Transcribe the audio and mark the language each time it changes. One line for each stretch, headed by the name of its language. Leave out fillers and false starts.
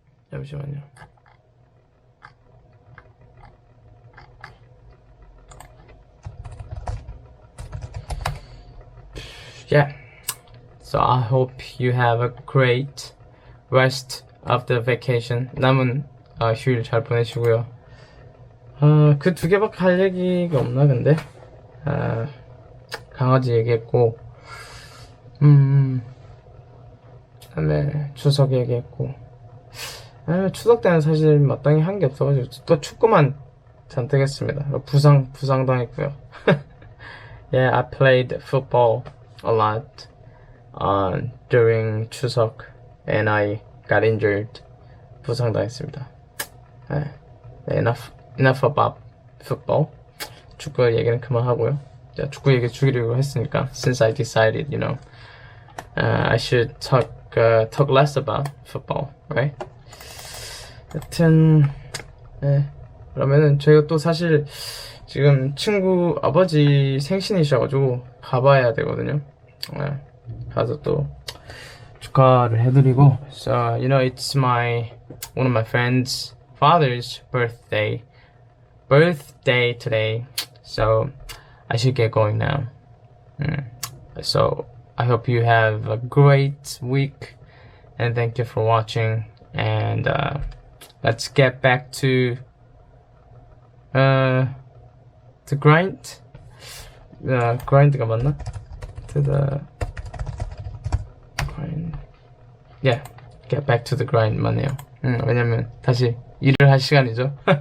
Korean: 잠시만요.
English: Yeah. So I hope you have a great rest of the vacation.
Korean: 남은 휴일 잘 보내시고요. 그 두 개밖에 할 얘기가 없나 근데? 강아지 얘기했고, 그다음에 추석 얘기했고. 추석 때는 사실 마땅히 한 게 없어가지고 또 축구만 잔뜩 했습니다. 부상 당했고요.
English: Yeah, I played football a lot during 추석 and I got injured.
Korean: 부상 당했습니다.
English: Enough about football.
Korean: 축구 얘기는 그만하고요. 축구 얘기 주기로 했으니까
English: since I decided, I should talk less about football, right?
Korean: 하여튼 그러면은 저희가 또 사실 지금 친구 아버지 생신이셔가지고 가봐야 되거든요. 가서 또 축하를 해드리고.
English: So it's one of my friends' father's birthday today. So I should get going now. So I hope you have a great week and thank you for watching. And let's get back to the grind.
Korean: grind가 맞나?
English: To the grind. Yeah, get back to the grind
Korean: 맞네요. 왜냐면 다시 일을 할 시간이죠.